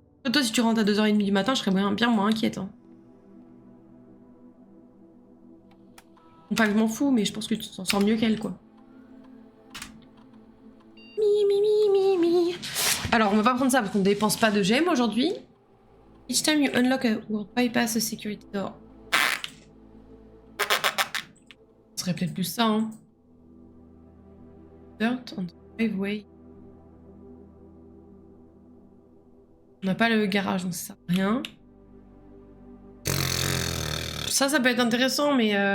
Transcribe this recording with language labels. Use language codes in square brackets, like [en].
[fr] Toi, si tu rentres à 2h30 du matin, je serais bien moins inquiète. Hein. Enfin, je m'en fous, mais je pense que tu t'en sors mieux qu'elle, quoi. Mi. Alors, on va pas prendre ça parce qu'on dépense pas de gemmes aujourd'hui. [en] Each time you unlock a world bypass a security door. [fr] Ce serait peut-être plus ça, hein. [en] Dirt on the driveway. [fr] On n'a pas le garage, donc ça sert à rien. Ça peut être intéressant, mais...